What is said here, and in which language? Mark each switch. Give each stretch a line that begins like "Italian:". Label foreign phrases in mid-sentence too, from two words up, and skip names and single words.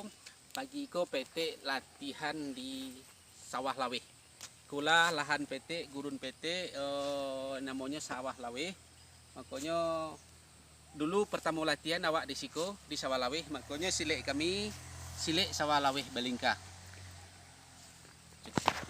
Minangkabau: Pagi ko PT latihan di sawah laweh. Kula lahan PT gurun PT namanya sawah laweh. Makanya dulu pertama latihan awak di siko di sawah laweh. Makanya silek kami silek sawah laweh Balingka.